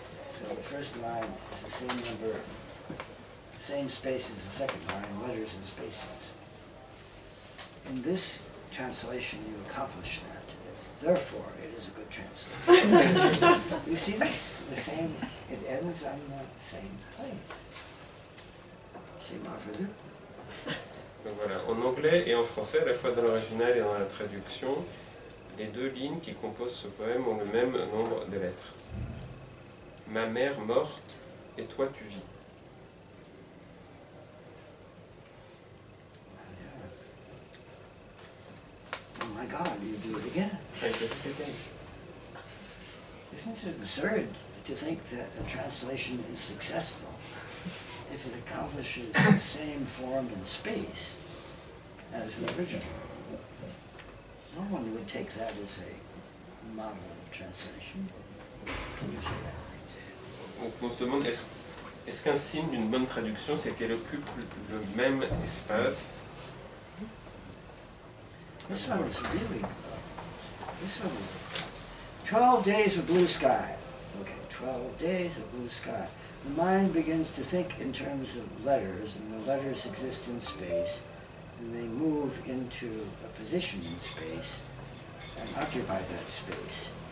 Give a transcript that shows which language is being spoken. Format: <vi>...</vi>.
<en>So the first line is the same number, same space as the second line, letters and spaces. In this translation, you accomplish that. Therefore, it is a good translation. You see this? The same, it ends on the same place.</en> <fr>C'est merveilleux. Donc voilà, en anglais et en français, à la fois dans l'original et dans la traduction, les deux lignes qui composent ce poème ont le même nombre de lettres. Ma mère morte, et toi tu vis.</fr> <en>Oh my God, you do it again. Isn't it absurd to think that a translation is successful if it accomplishes the same form in space as the original. No one would take that as a model of translation. Can you say that?</en> <fr>Donc on se demande, est-ce qu'un signe d'une bonne traduction, c'est qu'elle occupe le même espace?</fr> <en>This one is really good. This one is 12 days of blue sky. Okay, 12 days of blue sky. The mind begins to think in terms of letters, and the letters exist in space, and they move into a position in space and occupy that space.</en>